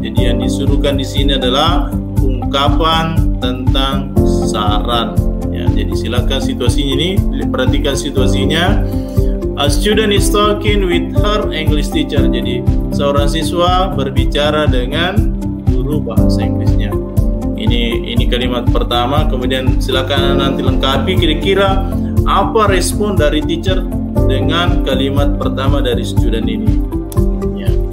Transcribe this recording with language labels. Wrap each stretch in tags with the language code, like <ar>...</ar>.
<id>Jadi yang disuruhkan di sini adalah ungkapan tentang saran. Ya, jadi silakan situasinya ini, perhatikan situasinya.</id> <en>A student is talking with her English teacher.</en> <id>Jadi seorang siswa berbicara dengan guru bahasa Inggrisnya. Ini kalimat pertama. Kemudian silakan nanti lengkapi kira-kira apa respon dari teacher dengan kalimat pertama dari student ini. Ya.</id>